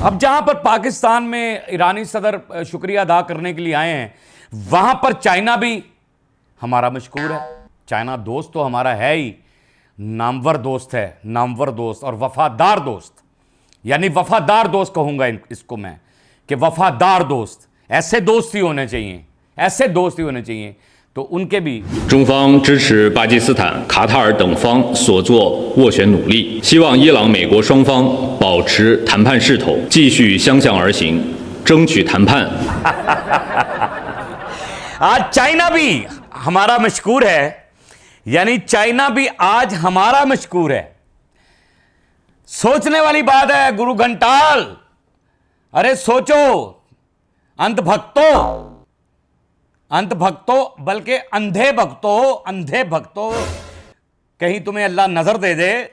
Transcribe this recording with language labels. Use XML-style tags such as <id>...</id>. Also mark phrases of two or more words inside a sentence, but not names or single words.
<ur>اب جہاں پر پاکستان میں ایرانی صدر شکریہ ادا کرنے کے لیے آئے ہیں، وہاں پر چائنا بھی ہمارا مشکور ہے. چائنا دوست تو ہمارا ہے ہی، نامور دوست ہے، نامور دوست اور وفادار دوست، یعنی وفادار دوست کہوں گا اس کو میں، کہ وفادار دوست، ایسے دوست ہی ہونے چاہئیں، ایسے دوست ہی ہونے چاہئیں. تو ان کے بھی</ur> <zh>中方支持巴基斯坦、卡塔尔等方所做斡旋努力，希望伊朗、美国双方保持谈判势头，继续相向而行，争取谈判。</zh> <ur>آج چائنا بھی ہمارا مشکور ہے، یعنی چائنا بھی آج ہمارا مشکور ہے. سوچنے والی بات ہے گرو گھنٹال، ارے سوچو اندھ بھکتوں، بلکہ اندھے بھکتوں، کہیں تمہیں اللہ نظر دے دے.</ur>